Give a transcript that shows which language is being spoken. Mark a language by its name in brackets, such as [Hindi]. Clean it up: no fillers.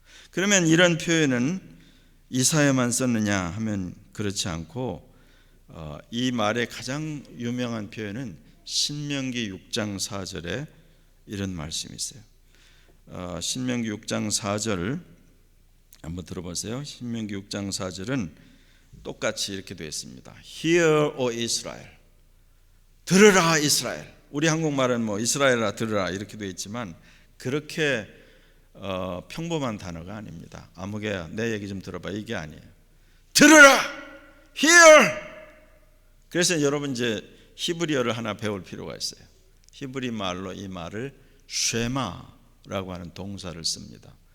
[Korean] 그러면 이런 표현은 이사야만 썼느냐 하면 그렇지 않고, 이 말의 가장 유명한 표현은 신명기 6장 4절에 이런 말씀이 있어요. 신명기 6장 4절 한번 들어보세요. 신명기 6장 4절은 똑같이 이렇게 되어 있습니다. [English] Hear, O Israel, [Korean] 들으라 이스라엘. 우리 한국말은 뭐 이스라엘아 들으라 이렇게 되어 있지만 그렇게 평범한 단어가 아닙니다. 아무개야 내 얘기 좀 들어봐 이게 아니에요. 들으라, hear. 그래서 여러분 이제 히브리어를 하나 배울 필요가 있어요. 히브리 말로 이 말을 쉐마라고 하는 동사를 씁니다.